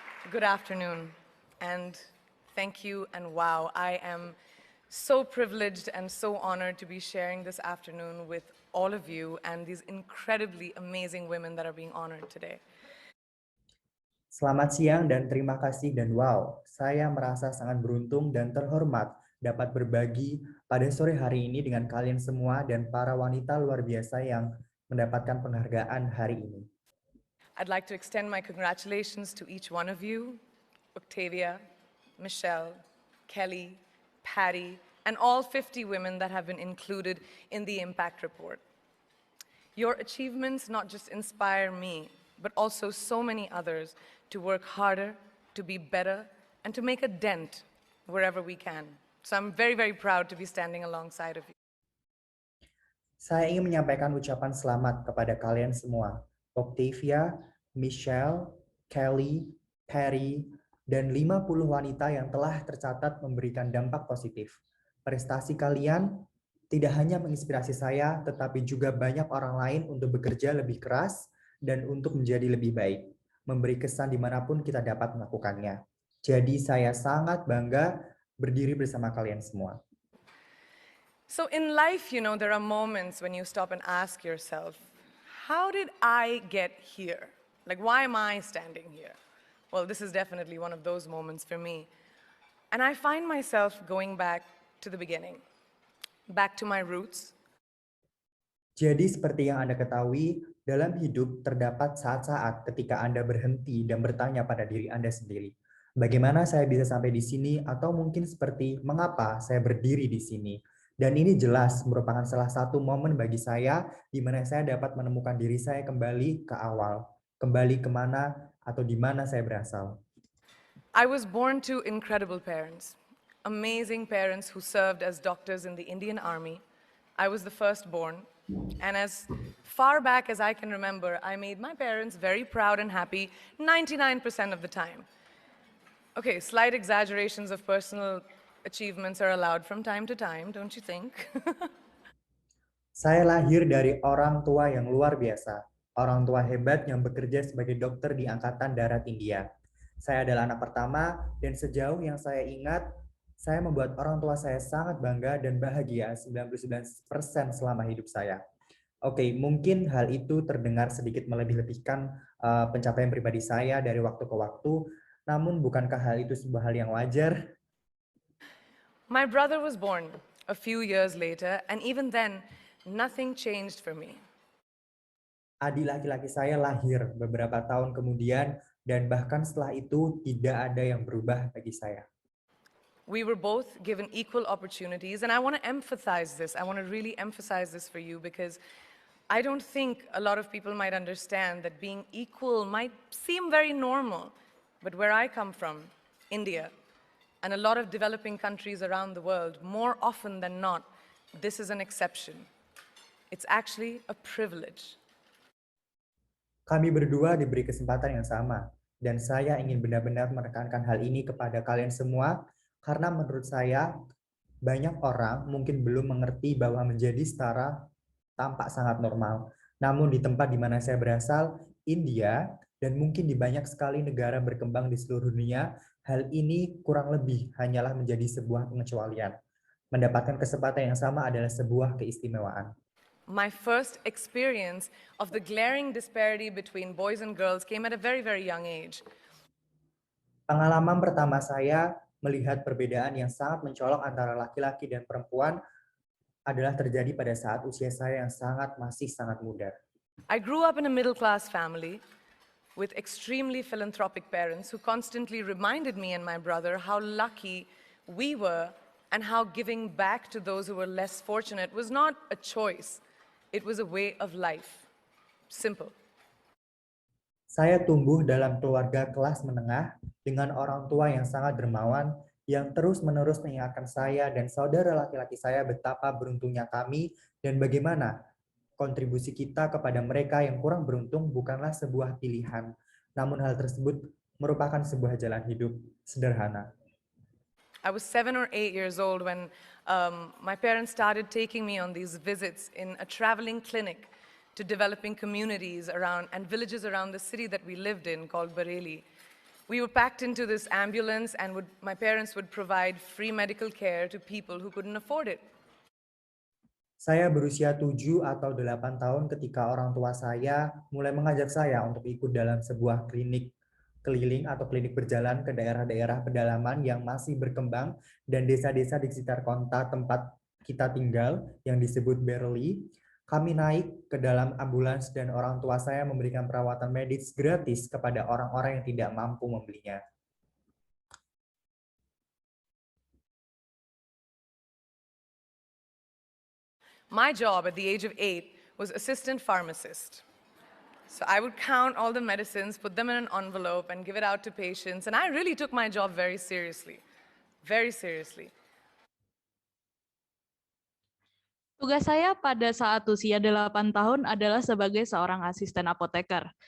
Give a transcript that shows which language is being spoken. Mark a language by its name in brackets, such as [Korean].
[English] Good afternoon, and thank you, and wow, I am so privileged and so honored to be sharing this afternoon with all of you and these incredibly amazing women that are being honored today. [Indonesian] Selamat siang dan terima kasih dan wow, saya merasa sangat beruntung dan terhormat dapat berbagi pada sore hari ini dengan kalian semua dan para wanita luar biasa yang mendapatkan penghargaan hari ini. [English] I'd like to extend my congratulations to each one of you, Octavia, Michelle, Kelly, Patty, and all 50 women that have been included in the Impact Report. Your achievements not just inspire me, but also so many others to work harder, to be better, and to make a dent wherever we can. So I'm very, very proud to be standing alongside of you. [Indonesian] Saya ingin menyampaikan ucapan selamat kepada kalian semua, Octavia, Michelle, Kelly, Perry, dan 50 wanita yang telah tercatat memberikan dampak positif. Prestasi kalian tidak hanya menginspirasi saya, tetapi juga banyak orang lain untuk bekerja lebih keras dan untuk menjadi lebih baik, memberi kesan dimanapun kita dapat melakukannya. Jadi saya sangat bangga berdiri bersama kalian semua. [English] So in life, there are moments when you stop and ask yourself, how did I get here? Like, why am I standing here? Well, this is definitely one of those moments for me. And I find myself going back to the beginning, back to my roots. [Indonesian] Jadi seperti yang Anda ketahui, dalam hidup terdapat saat-saat ketika Anda berhenti dan bertanya pada diri Anda sendiri, bagaimana saya bisa sampai di sini, atau mungkin seperti mengapa saya berdiri di sini. Dan ini jelas merupakan salah satu momen bagi saya di mana saya dapat menemukan diri saya kembali ke awal, kembali kemana atau di mana saya berasal. [English] I was born to incredible parents, amazing parents who served as doctors in the Indian Army. I was the firstborn, and as far back as I can remember, I made my parents very proud and happy 99% of the time. Okay, slight exaggerations of personal achievements are allowed from time to time, don't you think? [Indonesian] Saya lahir dari orang tua yang luar biasa, orang tua hebat yang bekerja sebagai dokter di Angkatan Darat India. Saya adalah anak pertama dan sejauh yang saya ingat, Saya membuat orang tua saya sangat bangga dan bahagia 99% selama hidup saya. Oke, mungkin hal itu terdengar sedikit melebih-lebihkan pencapaian pribadi saya dari waktu ke waktu, namun bukankah hal itu sebuah hal yang wajar? [English] My brother was born a few years later, and even then, nothing changed for me. [Indonesian] Adik laki-laki saya lahir beberapa tahun kemudian dan bahkan setelah itu tidak ada yang berubah bagi saya. [English] We were both given equal opportunities, and I want to emphasize this. I want to really emphasize this for you because I don't think a lot of people might understand that being equal might seem very normal. But where I come from, India, and a lot of developing countries around the world, more often than not, this is an exception. It's actually a privilege. [Indonesian] Kami berdua diberi kesempatan yang sama, dan saya ingin benar-benar menekankan hal ini kepada kalian semua, karena menurut saya banyak orang mungkin belum mengerti bahwa menjadi setara tampak sangat normal. Namun di tempat di mana saya berasal, India, dan mungkin di banyak sekali negara berkembang di seluruh dunia, hal ini kurang lebih hanyalah menjadi sebuah pengecualian. Mendapatkan kesempatan yang sama adalah sebuah keistimewaan. [English] My first experience of the glaring disparity between boys and girls came at a very, very young age. [Indonesian] Pengalaman pertama saya melihat perbedaan yang sangat mencolok antara laki-laki dan perempuan adalah terjadi pada saat usia saya yang masih sangat muda. [English] I grew up in a middle-class family with extremely philanthropic parents who constantly reminded me and my brother how lucky we were and how giving back to those who were less fortunate was not a choice. It was a way of life. Simple. [Indonesian] Saya tumbuh dalam keluarga kelas menengah dengan orang tua yang sangat dermawan yang terus-menerus mengingatkan saya dan saudara laki-laki saya betapa beruntungnya kami dan bagaimana kontribusi kita kepada mereka yang kurang beruntung bukanlah sebuah pilihan, namun hal tersebut merupakan sebuah jalan hidup sederhana. [English] I was 7 or 8 years old when my parents started taking me on these visits in a traveling clinic to developing communities around and villages around the city that we lived in called Bareilly. We were packed into this ambulance and my parents would provide free medical care to people who couldn't afford it. [Indonesian] Saya berusia 7 atau 8 tahun ketika orang tua saya mulai mengajak saya untuk ikut dalam sebuah klinik keliling atau klinik berjalan ke daerah-daerah pedalaman yang masih berkembang dan desa-desa di sekitar kota tempat kita tinggal yang disebut Bareilly. Kami naik ke dalam ambulans dan orang tua saya memberikan perawatan medis gratis kepada orang-orang yang tidak mampu membelinya. [English] My job at the age of 8 was assistant pharmacist. So I would count all the medicines, put them in an envelope, and give it out to patients. And I really took my job very seriously. Very seriously. [Indonesian] Tugas saya pada saat usia 8 tahun adalah sebagai seorang asisten apoteker.